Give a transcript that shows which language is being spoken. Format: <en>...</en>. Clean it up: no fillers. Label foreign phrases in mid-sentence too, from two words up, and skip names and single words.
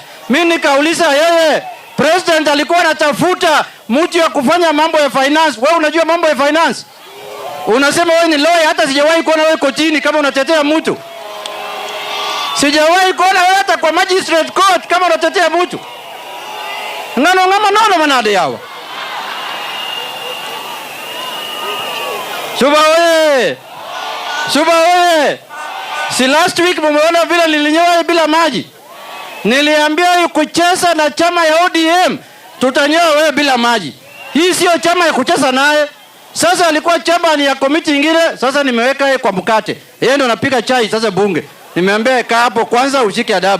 <sw>Mimi nikauliza yeye, president alikuwa anatafuta mtu wa kufanya mambo ya finance. Wewe unajua mambo ya finance? Unasema wewe ni lawyer, hata sijawahi kuona wewe kotini kama unatetea mtu. Sijawahi kuona wewe hata kwa</sw> <en>magistrate court</en> <sw>kama unatetea mtu.</sw> <luo>Ngano manade yawa. Suba wewe.</luo> <sw>Si</sw> <en>last week</en> <sw>mumeona vile nilinyoa bila maji. Niliambia UKICHEZA na chama ya ODM tutanyoa wewe bila maji. Hii sio chama ya kucheza naye. Sasa alikuwa chama ni ya komiti nyingine, sasa nimeweka yeye kwa mkate. Yeye ndo anapiga chai sasa bunge. Nimeambia kaa hapo kwanza ushike adabu.</sw>